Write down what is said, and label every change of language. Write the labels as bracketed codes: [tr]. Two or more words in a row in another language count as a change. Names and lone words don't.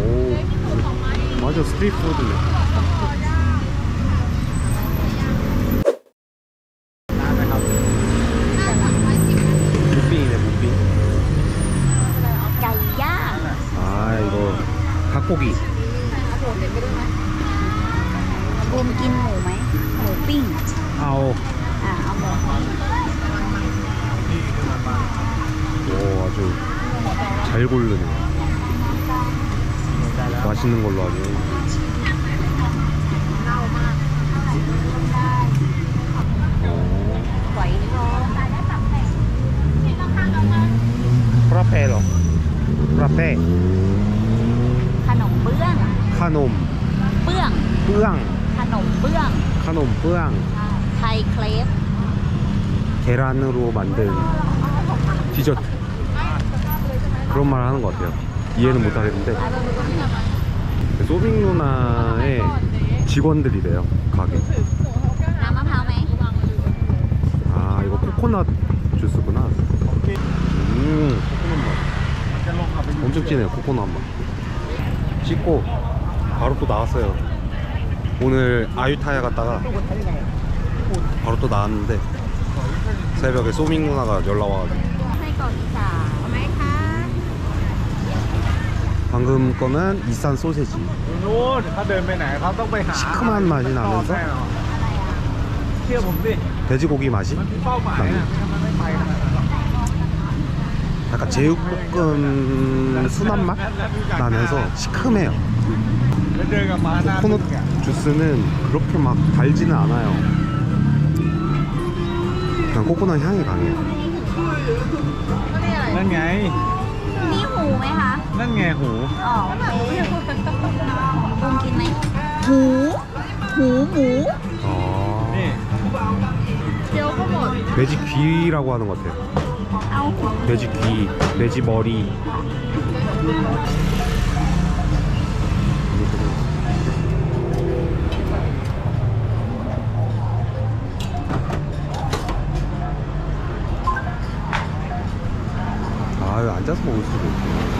[ko] 맞아 스트리트 푸드네. 무빙이네 무빙. 까이야. 아 이거 닭고기. [th] 붐 낀 หมูไหม หมูปิ้ง [ko] 아오. [th] เอาหมู [ko] 오 아주 잘 고르네. 맛있는 걸로 아주. 오. [th] ไว้ทอง [ko] 프라페로. 프라페. [th] ขนมเบื้อง [ko] 카놈. [th] เบื้อง [ko] 뿌앙. [th] ขนมเบื้อง [ko] 카놈 뿌앙. [th] ไทยเครป [ko] 계란으로 만든 디저트. 그런 말 하는 것 같아요. 이해는 못 하겠는데. 소빙 누나의 직원들이래요, 가게. [th] น้ำมะพร้าวไหม [ko] 아, 이거 코코넛 주스구나. 코코넛 맛. 엄청 진해요, 코코넛 맛. 씻고 바로 또 나왔어요. 오늘 아유타야 갔다가 바로 또 나왔는데 새벽에 소밍 누나가 연락 와가지고 [th] ให้ก่อนอีสานเอาไหมคะ [ko] 방금 거는 이산 소세지. [th] นู้นเขาเดินไปไหนเขาต้องไปหา [ko] 시큼한 맛이 나면서 [th] เชื่อผมดิ [ko] 돼지고기 맛이 [th] มันมีเป้าหมายอะถ้ามันไม่ไปขนาดนั้นหรอก [ko] 약간 제육볶음 순한 맛 나면서 시큼해요. [th] แล้วเดินกลับมาหน้า [ko] 코코넛 주스는 그렇게 막 달지는 않아요. 그냥 코코넛 향이 강해요. [th] นั่นไง มีหูไหมคะ นั่นไงหู อ๋อโอเคบูมกินไหมหู หูหมู [ko] 아, [th] นี่ เดี๋ยวก็หมด [ko] 돼지 귀라고 하는 것 같아요. [th] เอาหู [ko] 돼지 귀, 돼지 머리. 아, 여기 앉아서 먹을 수도 있고.